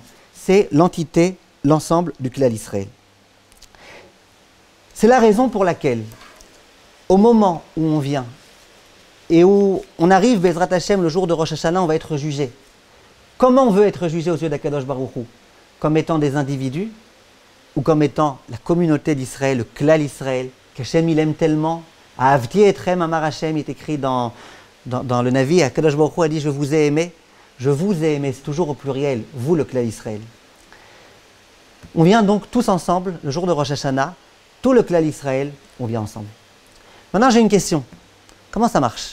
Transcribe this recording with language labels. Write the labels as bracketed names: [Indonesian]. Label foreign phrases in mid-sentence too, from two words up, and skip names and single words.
[French] C'est l'entité, l'ensemble du [Hebrew] כלל ישראל. [French] C'est la raison pour laquelle, au moment où on vient et où on arrive, [Hebrew] בעזרת השם, [French] le jour de Rosh Hashanah, on va être jugé. Comment on veut être jugé aux yeux d'Akadosh Baruch Hu? Comme étant des individus ou comme étant la communauté d'Israël, le [Hebrew] כלל ישראל, [French] qu'Hachem il aime tellement. [Hebrew] אהבתי אתכם אמר השם, [French] il est écrit dans le Navi, Akadosh Baruch Hu a dit je vous ai aimé, c'est toujours au pluriel, vous le [Hebrew] כלל ישראל. [French] On vient donc tous ensemble, le jour de Rosh Hashanah, tout le [Hebrew] כלל ישראל, [French] on vient ensemble. Maintenant j'ai une question, comment ça marche?